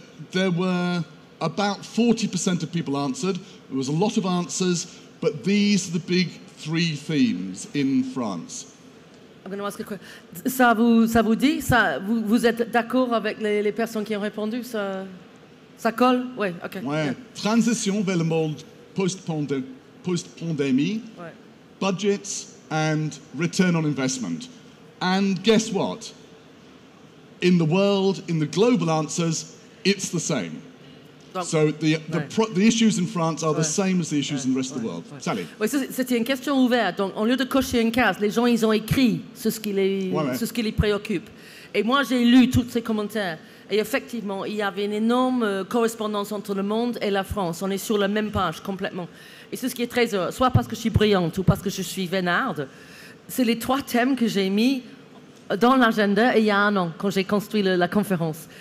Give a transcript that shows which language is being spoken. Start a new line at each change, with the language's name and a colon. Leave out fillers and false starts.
English: There were about 40% of people answered. There was a lot of answers, but these are the big 3 themes in France. I'm going to ask a question.
French: Ça vous dit, vous êtes d'accord avec les personnes qui ont répondu? Ça colle? Oui, ok. Ouais. Yeah. Transition vers le monde post-pandémie, ouais.
English: Budgets and return on investment. And guess what? In the world, in the global answers, it's the same. So the issues in France are the same as the issues in the rest of the world. Sally.
French: Oui, c'était une question ouverte. Donc, au lieu de cocher une case, les gens ils ont écrit ce qui les préoccupe. Et moi, j'ai lu tous ces commentaires. Et effectivement, il y avait une énorme correspondance entre le monde et la France. On est sur la même page complètement. Et c'est ce qui est très heureux. Soit parce que je suis brillante ou parce que je suis vénarde. C'est les 3 thèmes que j'ai mis dans l'agenda il y a 1 an, quand j'ai construit la conférence.